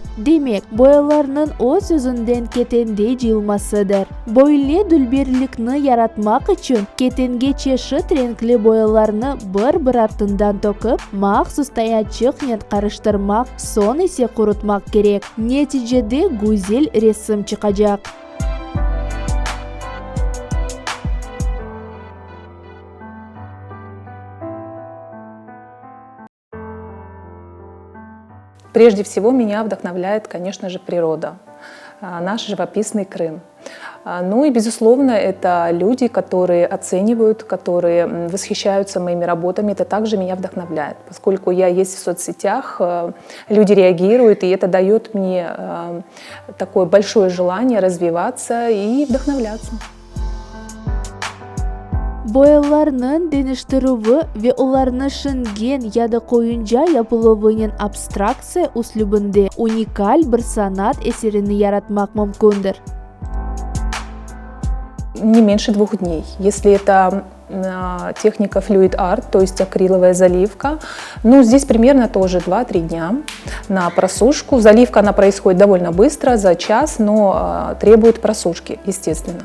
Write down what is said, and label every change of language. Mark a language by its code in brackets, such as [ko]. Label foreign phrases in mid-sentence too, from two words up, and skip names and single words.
[crh] Demek, boyalarının o sözünden ketende jılmasıdır. Böyle dülberlikni yaratmak için ketenge çeşit renkli boyalarını bir артından tokup, maxsus tayançıkla karıştırmak, son ise kurutmak gerek. Neticede güzel resim çıkacak. [ru] Прежде всего меня вдохновляет, конечно же, природа, наш живописный Крым. Ну и, безусловно, это люди, которые оценивают, которые восхищаются моими работами. Это также меня вдохновляет, поскольку я есть в соцсетях, люди реагируют, и это дает мне такое большое желание развиваться и вдохновляться. [crh] Boyalarının dönüştürüvü ve onlarını şingen ya da koyunca yapılığının abstraksiya üslubunda unikal bir sanat eserini yaratmak mümkündür. [ru] Не меньше 2 дней. Если это техника [en] Fluid Art, [ru] то есть акриловая заливка, ну здесь примерно тоже 2-3 дня на просушку. Заливка она происходит довольно быстро, за час, но требует просушки, естественно.